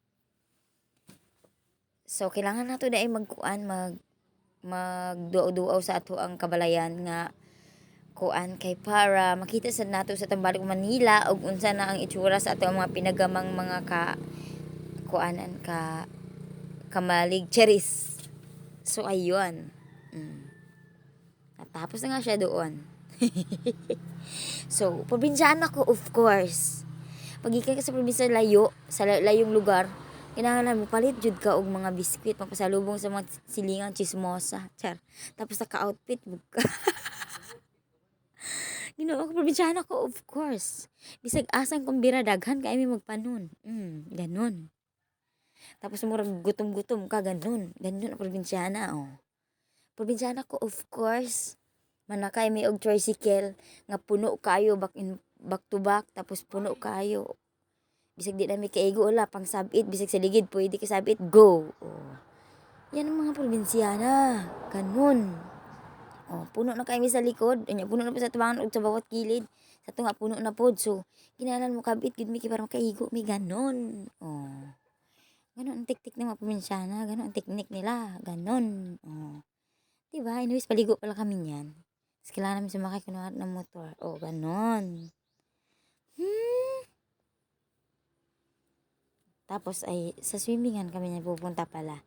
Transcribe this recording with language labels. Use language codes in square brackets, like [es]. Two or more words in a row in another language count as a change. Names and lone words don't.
[ceb] So, kailangan nato na ay magkuan, magduaw-duaw sa ato ang kabalayan nga kuan kay para makita sa nato sa tambalik Manila ug unsa na ang itsura sa ato ang mga pinagamang mga kuanan kamalig cherries. So, ayun. [tl] Natapos na nga siya doon. [ceb] So, probinsyana ko, [en] of course. [ceb] Pag ikan ka sa probinsya layo, sa layong lugar, kinahanglan mo palit jud ka og mga biskwit pampasalubong sa mga silingang chismosa. Char. Tapos naka-outfit mo ka. Ginoo ko probinsyana ko, [en] of course. [ceb] Bisag asang kumbira daghan kay mi magpanon. [tl] Ganun. [ceb] Tapos murag gutom-gutom ka ganun. [tl] Ganun ang probinsyana, oh. [ceb] Probinsyana ko, [en] of course. [ceb] Manakay may og tricycle nga puno kayo [en] back to back [ceb] tapos puno kayo. Bisag di na may kaigo wala pang sabit bisag sa ligid pwede ka sabit go. Oh. [tl] Yan ang mga probinsyana. Ganun. Oh, puno na kami sa likod, [ceb] anya puno na pa sa tabangan ug sa bawat kilid. Sa tunga puno na pod so kinahanglan mo kabit gid mi kay para makaigo mi ganon. Oh. [tl] Ganon ang teknik ng mga probinsyana, ganon ang teknik nila, ganon. Oh. Diba? Anyways, paligo pala kami niyan. Tapos kailangan namin sumakay kunwari ng motor. O, ganon. Tapos ay sa swimmingan kami na pupunta pala.